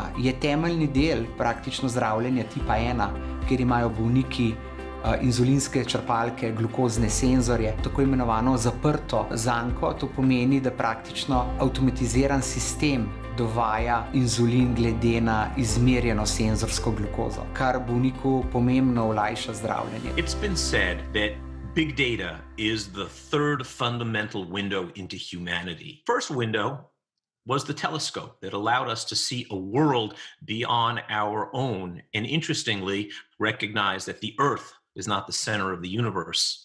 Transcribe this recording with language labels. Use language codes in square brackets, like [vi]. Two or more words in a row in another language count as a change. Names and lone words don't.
[sl] Je temeljni del praktično zdravljenja tipa 1, kjer imajo bolniki inzulinske črpalke, glukozne senzorje, tako imenovano zaprto zanko. To pomeni, da praktično avtomatiziran sistem dovaja inzulin glede na izmerjeno senzorsko glukozo, kar bolniku pomembno olajša zdravljenje. [en] It's been said that Big data is the third fundamental window into humanity. First window was the telescope that allowed us to see a world beyond our own, and interestingly, recognize that the Earth is not the center of the universe.